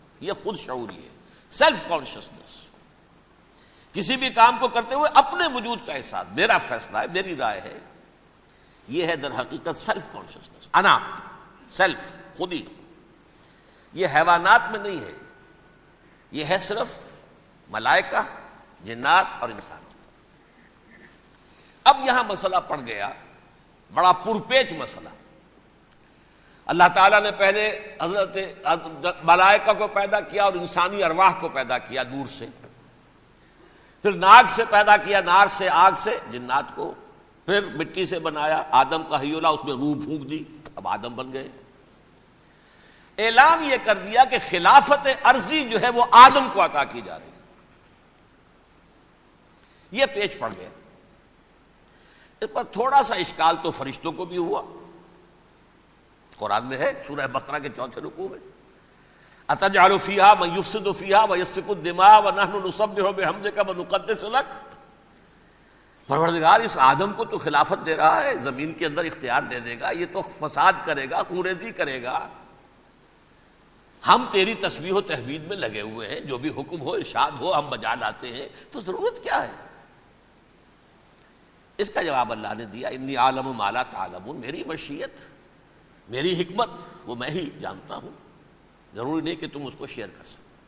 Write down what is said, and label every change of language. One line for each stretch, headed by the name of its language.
Urdu: یہ خود شعوری ہے، سیلف کانشسنس. کسی بھی کام کو کرتے ہوئے اپنے وجود کا احساس، میرا فیصلہ ہے، میری رائے ہے. یہ ہے در حقیقت سیلف کانشسنس، انا، سیلف، خودی. یہ حیوانات میں نہیں ہے، یہ ہے صرف ملائکہ، جنات اور انسان. اب یہاں مسئلہ پڑ گیا، بڑا پرپیچ مسئلہ. اللہ تعالیٰ نے پہلے حضرت ملائکہ کو پیدا کیا اور انسانی ارواح کو پیدا کیا نور سے. پھر ناگ سے پیدا کیا، نار سے، آگ سے جنات کو. پھر مٹی سے بنایا، آدم کا حی اللہ، اس میں روح پھونک دی، اب آدم بن گئے. اعلان یہ کر دیا کہ خلافت عرضی جو ہے وہ آدم کو عطا کی جا رہی ہے. یہ پیچ پڑ گیا. اس پر تھوڑا سا اشکال تو فرشتوں کو بھی ہوا. قرآن میں ہے، سورہ بقرہ کے 4 رکوع میں،
Arabic: اَتَجْعَلُ فِيهَا مَن يُفْسِدُ فِيهَا وَيَسْفِكُ الدِّمَاءَ وَنَحْنُ نُسَبِّحُ بِحَمْدِكَ وَنُقَدِّسُ لَكَ.
Urdu: پروردگار اس آدم کو تو خلافت دے رہا ہے، زمین کے اندر اختیار دے دے گا، یہ تو فساد کرے گا، خوریزی کرے گا. ہم تیری تسبیح و تحمید میں لگے ہوئے ہیں، جو بھی حکم ہو، ارشاد ہو، ہم بجا لاتے ہیں، تو ضرورت کیا ہے؟ اس کا جواب اللہ نے دیا،
Arabic: انی عالم ما لا تعلمون.
Urdu: میری مشیت، میری حکمت وہ میں ہی جانتا ہوں، ضروری نہیں کہ تم اس کو شیئر کر سکو.